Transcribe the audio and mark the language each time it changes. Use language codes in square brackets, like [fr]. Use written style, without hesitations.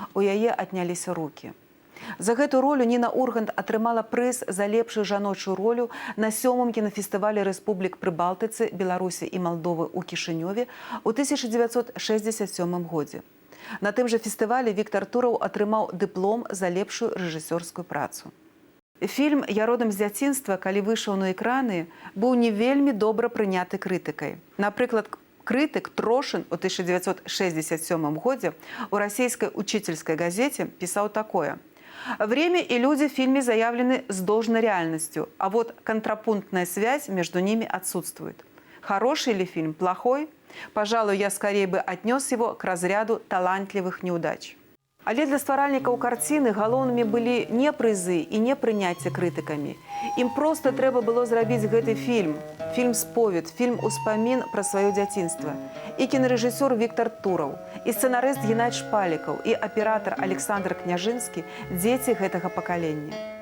[be] У яе адняліся рукі. За гэту ролю Ніна Ургант атрымала прыз за лепшую жаночую ролю на 7-м кінафестывалі Рэспублік Прыбалтыцы, Беларусі і Малдовы ў Кішынёве ў 1967 годзе. На тым жа фестывалі Віктар Тураў атрымаў дыплом за лепшую рэжысёрскую працу. Фільм «Я родам з дзяцінства», калі выйшаў на экраны, быў не вельмі добра прыняты крытыкай. Напрыклад, [ru] Крытык Трошин [be] у 1967 годзе у расійскай [ru] учительской газете писал такое. Время и люди в фильме заявлены с должной реальностью, а вот контрапунктная связь между ними отсутствует. Хороший ли фильм, плохой? Пожалуй, я скорее бы отнес его к разряду талантливых неудач. [be] Але для стваральнікаў карціны галоўнымі былі не прызы і не прыняцце крытыкамі. Ім проста трэба было зрабіць гэты фільм. Фільм-сповед, фільм-успамін пра сваё дзяцінства. І кінарэжысёр Віктар Тураў, і сцэнарыст Геннадзь Шпалікаў, і аператар Александр Княжынскі – дзеці гэтага пакалення.